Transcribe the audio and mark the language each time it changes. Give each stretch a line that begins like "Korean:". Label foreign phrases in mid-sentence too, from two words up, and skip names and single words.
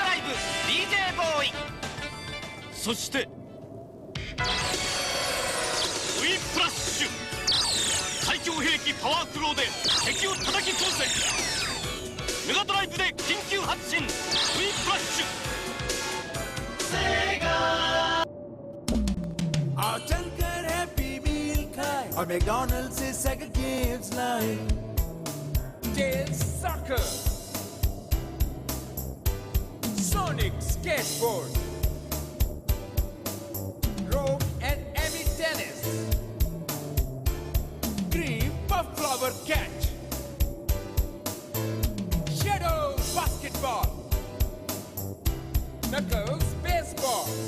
Japanese: DJ ボーイ、そしてウィプラッシュ、最強兵器パワークローで敵を叩き潰せ。メガドライブで緊急発進ウィプラッシュ。セガ
Hindi: आओ चलकर हैप्पी मील खाए और मैकडॉनल्ड से
English: Sega games
Hindi: लाए। टेल सॉकर, सोनिक स्केटबोर्ड, रोप एंड एमी टेनिस, क्रीम पफ फ्लावर कैच, शेडो बास्केटबॉल, नकल्स बेसबॉल।